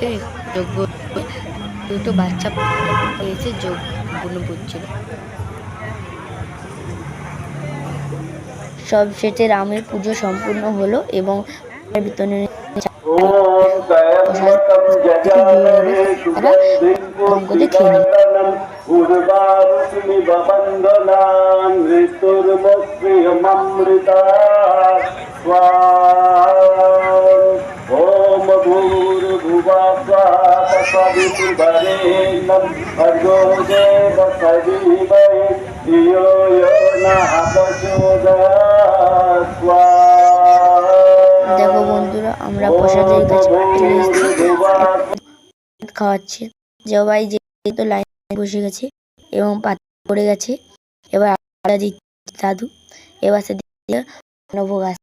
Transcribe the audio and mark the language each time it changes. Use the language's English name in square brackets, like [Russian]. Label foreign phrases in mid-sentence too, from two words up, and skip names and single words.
[Bangla] যজ্ঞ দুটো বাচ্চা এসে যজ্ঞ করছিল। সব শেষে রামের পুজো সম্পূর্ণ হলো এবং বিতরণের তারা বঙ্গতে খেয়ে নিল। [Sanskrit] ओम भूर्भुवः स्वः तत्सवितुर्वरेण्यं भर्गो देवस्य धीमहि धियो यो नः प्रचोदयात्। [Bangla] দেখো বন্ধুরা, আমরা প্রসাদের কাছে চলে এসেছি, খাওয়াচ্ছে। সবাই যেহেতু লাইনে বসে গেছে এবং পাতা পড়ে গেছে, এবার দাদু এবার সেদিকে ভোগ আসছে।